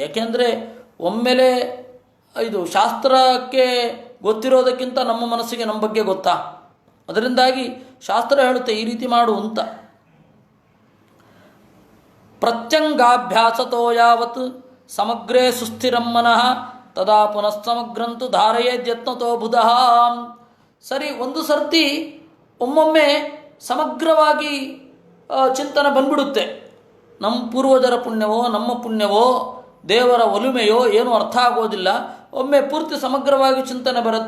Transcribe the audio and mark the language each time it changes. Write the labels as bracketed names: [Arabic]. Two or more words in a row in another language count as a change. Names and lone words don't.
[Kannada] ಯಾಕೆಂದರೆ ಒಮ್ಮೆಲೆ ಇದು ಶಾಸ್ತ್ರಕ್ಕೆ ಗೊತ್ತಿರೋದಕ್ಕಿಂತ ನಮ್ಮ ಮನಸ್ಸಿಗೆ ನಮ್ಮ ಬಗ್ಗೆ ಗೊತ್ತಾ, ಅದರಿಂದಾಗಿ ಶಾಸ್ತ್ರ ಹೇಳುತ್ತೆ ಈ ರೀತಿ ಮಾಡು ಅಂತ. [Sanskrit] ಪ್ರತ್ಯಂಗಾಭ್ಯಾಸತೋ ಯಾವತ್ ಸಮಗ್ರೇ ಸುಸ್ಥಿರಂ ಮನಃ ತದಾ ಪುನಃ ಸಮಗ್ರಂತು ಧಾರಯೇದ್ಯತ್ನತೋ ಬುಧಃ. [Kannada] ಸರಿ, ಒಂದು ಸರ್ತಿ ಒಮ್ಮೊಮ್ಮೆ ಸಮಗ್ರವಾಗಿ ಚಿಂತನೆ ಬಂದ್ಬಿಡುತ್ತೆ. ನಮ್ಮ ಪೂರ್ವಜರ ಪುಣ್ಯವೋ ನಮ್ಮ ಪುಣ್ಯವೋ ದೇವರ ಒಲುಮೆಯೋ ಏನೂ ಅರ್ಥ ಆಗೋದಿಲ್ಲ. ಒಮ್ಮೆ ಪೂರ್ತಿ ಸಮಗ್ರವಾಗಿ ಚಿಂತನೆ ಬರುತ್ತೆ.